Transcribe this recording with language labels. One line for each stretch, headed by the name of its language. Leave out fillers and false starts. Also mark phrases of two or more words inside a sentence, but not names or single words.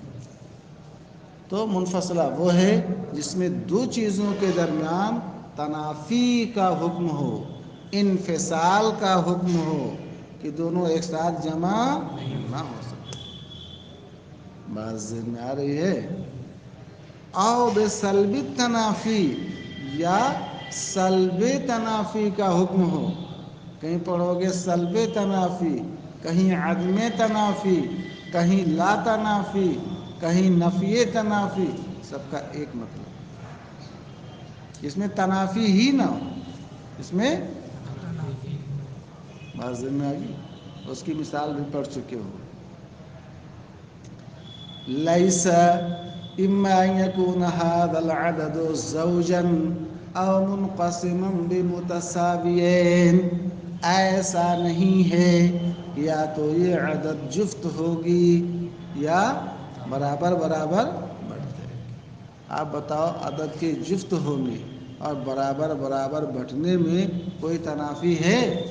Urdu: تو منفصلہ وہ ہے جس میں دو چیزوں کے درمیان تنافی کا حکم ہو، انفصال کا حکم ہو کہ دونوں ایک ساتھ جمع نہ ہو سکے. بات ذہن میں آ رہی ہے؟ او بسلب تنافی، یا سلب تنافی کا حکم ہو. کہیں پڑھو گے سلب تنافی، کہیں عدم تنافی، کہیں
Arabic: لا تنافی،
Urdu: کہیں نفی تنافی. سب کا ایک مطلب، اس میں تنافی ہی نہ ہو، اس میں بات ذہن میں آ گئی؟ اس کی مثال بھی پڑھ چکے ہو.
Arabic: لیس اما ان یکون هذا العدد زوجا او منقسما بمتساویین.
Urdu: ایسا نہیں ہے یا تو یہ عدد جفت ہوگی یا برابر برابر بڑھ جائے گی. آپ بتاؤ، عدد کے جفت ہونے اور برابر برابر بٹنے میں کوئی تنافی ہے؟